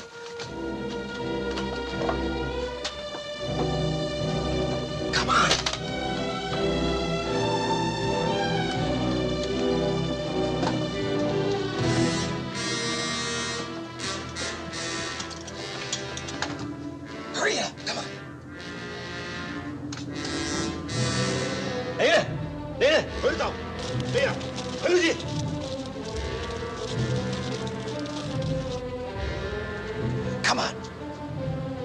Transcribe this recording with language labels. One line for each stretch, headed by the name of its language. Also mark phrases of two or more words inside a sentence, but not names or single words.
English: Come on. Hurry up, come on.
Cantonese: 嚟啊！嚟啊！去呢度，嚟啊！去呢邊。
English: Come on.